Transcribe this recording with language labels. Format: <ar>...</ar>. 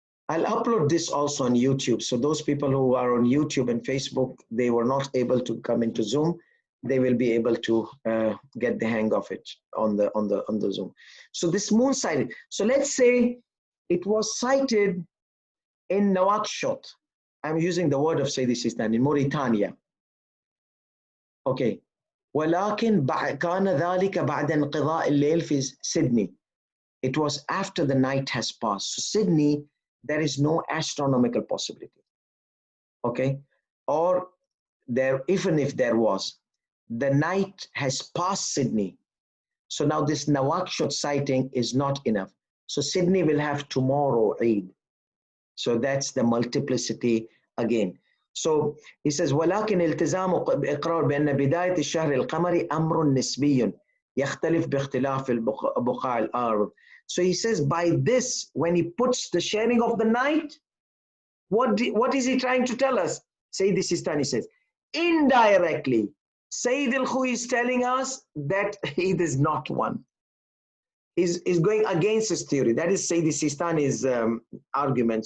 <en>I'll upload this also on YouTube. So those people who are on YouTube and Facebook, they were not able to come into Zoom. They will be able to get the hang of it on the Zoom. So this moon sighting. So let's say it was sighted in Nouakchott. I'm using the word of S Sistani in Mauritania. Okay.</en> <ar>ولكن كان ذلك بعد انقضاء الليل في Sydney.</ar> <en>It was after the night has passed. So Sydney, there is no astronomical possibility. Okay. Or there, even if there was, the night has passed Sydney. So now this Nouakchott sighting is not enough. So Sydney will have tomorrow Eid. So that's the multiplicity again. So he says</en> <ar>ولكن التزام إقرار بأن بداية الشهر القمري أمر نسبي يختلف باختلاف بقاع الأرض.</ar> <en>So he says by this, when he puts the sharing of the night, what is he trying to tell us? Sayyid Sistani says, indirectly, Sayyid Alkhoei is telling us that Eid is not one. Is going against his theory. That is Sayyid Sistani's argument.</en>